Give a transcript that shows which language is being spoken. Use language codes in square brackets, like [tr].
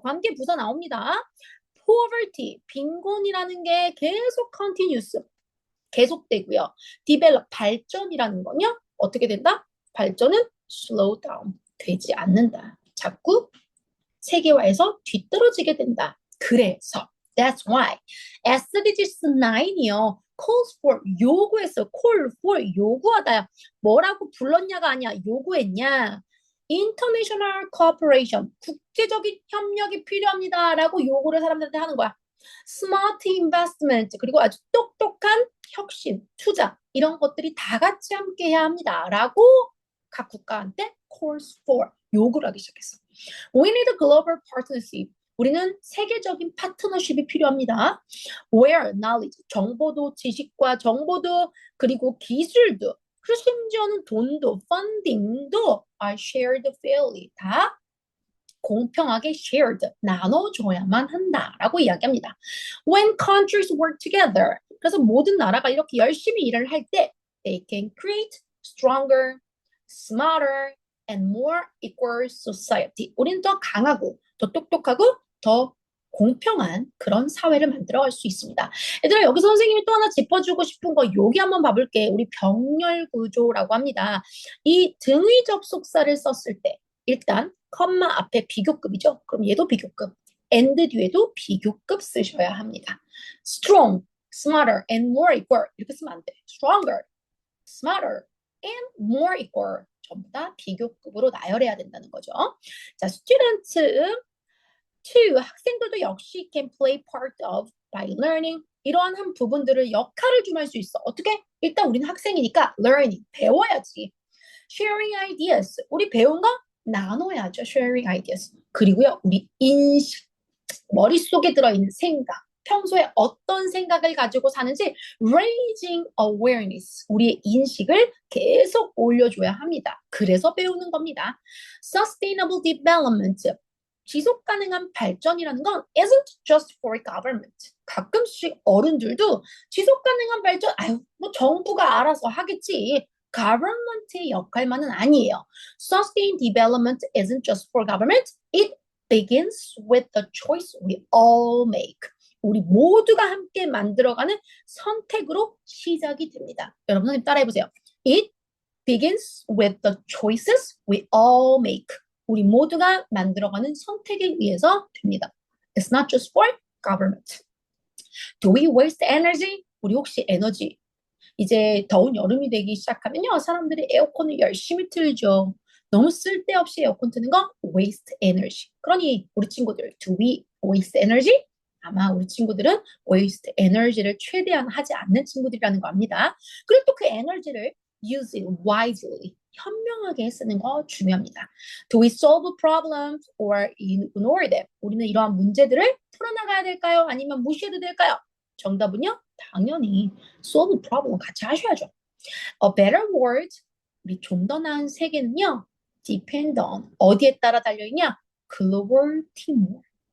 [ko] 관계 부사 나옵니다. Poverty, 빈곤이라는 게 계속 continuous, 계속되고요. develop, 발전이라는 건요, 어떻게 된다? 발전은 slow down, 되지 않는다. 자꾸 세계화에서 뒤떨어지게 된다. 그래서 [en] that's why [ko] SDGs 9이요. calls for, 요구했어요. call for, 요구하다야. 뭐라고 불렀냐가 아니야. 요구했냐. [en] international cooperation, [ko] 국제적인 협력이 필요합니다. 라고 요구를 사람들한테 하는 거야. [en] smart investment, [ko] 그리고 아주 똑똑한 혁신, 투자, 이런 것들이 다 같이 함께 해야 합니다. 라고 각 국가한테 calls for, 요구를 하기 시작했어. [en] We need a global partnership. [ko] 우리는 세계적인 파트너십이 필요합니다. Where knowledge, 정보도 지식과 정보도 그리고 기술도 그리고 심지어는 돈도 funding도 [en] are shared fairly [ko] 다 공평하게 shared 나눠줘야만 한다라고 이야기합니다. [en] When countries work together [ko] 그래서 모든 나라가 이렇게 열심히 일을 할 때 [en] they can create stronger, smarter, and more equal society. [ko] 우리는 더 강하고 더 똑똑하고 더 공평한 그런 사회를 만들어갈 수 있습니다. 얘들아 여기서 선생님이 또 하나 짚어주고 싶은 거 여기 한번 봐볼게. 우리 병렬 구조라고 합니다. 이 등위 접속사를 썼을 때 일단 컴마 앞에 비교급이죠. 그럼 얘도 비교급. and 뒤에도 비교급 쓰셔야 합니다. [en] strong, smarter, and more equal 이렇게 쓰면 안 돼. stronger, smarter, and more equal [ko] 전부 다 비교급으로 나열해야 된다는 거죠. [en] 자, students 2, [ko] 학생들도 역시 [en] can play part of by learning. [ko] 이러한 한 부분들을 역할을 좀 할 수 있어. 어떻게? 일단 우리는 학생이니까 learning, 배워야지. sharing ideas, 우리 배운 거 나눠야죠. sharing ideas. 그리고요, 우리 인식, 머릿속에 들어있는 생각, 평소에 어떤 생각을 가지고 사는지 raising awareness, 우리의 인식을 계속 올려줘야 합니다. 그래서 배우는 겁니다. sustainable development, 지속 가능한 발전이라는 건 [en] isn't just for government. [ko] 가끔씩 어른들도 지속 가능한 발전, 아유, 뭐 정부가 알아서 하겠지. government의 역할만은 아니에요. [en] Sustained development isn't just for government. It begins with the choice we all make. [ko] 우리 모두가 함께 만들어가는 선택으로 시작이 됩니다. 여러분 선생님 따라해보세요. [en] It begins with the choices we all make. [ko] 우리 모두가 만들어가는 선택에 의해서 됩니다. [en] It's not just for government. Do we waste energy? [ko] 우리 혹시 에너지 이제 더운 여름이 되기 시작하면요. 사람들이 에어컨을 열심히 틀죠. 너무 쓸데없이 에어컨 트는 거 waste energy. 그러니 우리 친구들 [en] do we waste energy? [ko] 아마 우리 친구들은 waste energy를 최대한 하지 않는 친구들이라는 거 압니다. 그리고 또 그 에너지를 [en] use it wisely. [ko] 현명하게 쓰는 거 중요합니다. [en] Do we solve problems or ignore them? [ko] 우리는 이러한 문제들을 풀어나가야 될까요? 아니면 무시해도 될까요? 정답은요? 당연히 solve problem 같이 하셔야죠. [en] A better world, [ko] 우리 좀 더 나은 세계는요. depend on, 어디에 따라 달려있냐? [en] global teamwork.